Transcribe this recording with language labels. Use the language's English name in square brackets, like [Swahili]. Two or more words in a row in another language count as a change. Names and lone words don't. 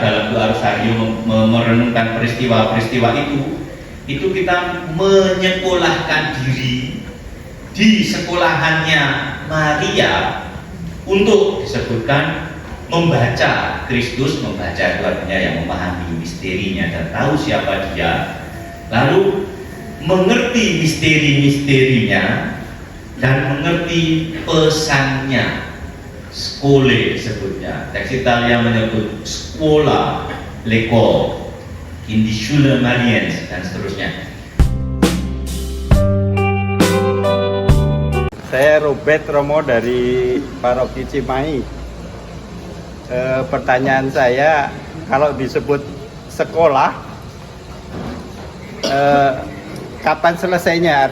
[Indonesian] dalam doa Rosario, merenungkan peristiwa-peristiwa itu kita menyekolahkan diri di sekolahannya Maria untuk disebutkan membaca Kristus, membaca itu artinya yang memahami misterinya dan tahu siapa dia, lalu mengerti misteri-misterinya dan mengerti pesannya. Skole disebutnya. Teks Italia menyebut scuola, l'école, [German] in die Schule Mariens [Indonesian] dan seterusnya. Saya Robert Romo dari Paroki Cimahi. Pertanyaan saya, kalau disebut sekolah, kapan selesainya?